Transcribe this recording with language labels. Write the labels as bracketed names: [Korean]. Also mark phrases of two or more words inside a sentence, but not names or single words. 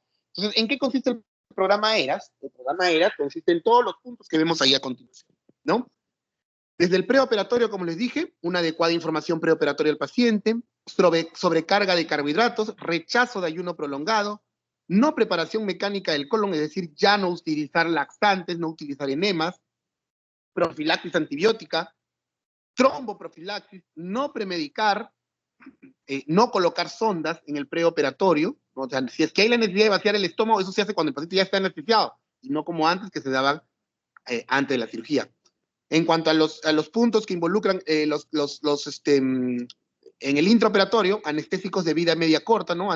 [Spanish] Entonces, ¿en qué consiste el programa ERAS? El programa ERAS consiste en todos los puntos que vemos ahí a continuación, ¿no? Desde el preoperatorio, como les dije, una adecuada información preoperatoria al paciente, sobrecarga de carbohidratos, rechazo de ayuno prolongado, no preparación mecánica del colon, es decir, ya no utilizar laxantes, no utilizar enemas, profilaxis antibiótica, tromboprofilaxis, no premedicar, no colocar sondas en el preoperatorio, ¿no? O sea, si es que hay la necesidad de vaciar el estómago, eso se hace cuando el paciente ya está anestesiado, y no como antes que se daban antes de la cirugía. En cuanto a los puntos que involucran en el intraoperatorio, anestésicos de vida media corta, ¿no?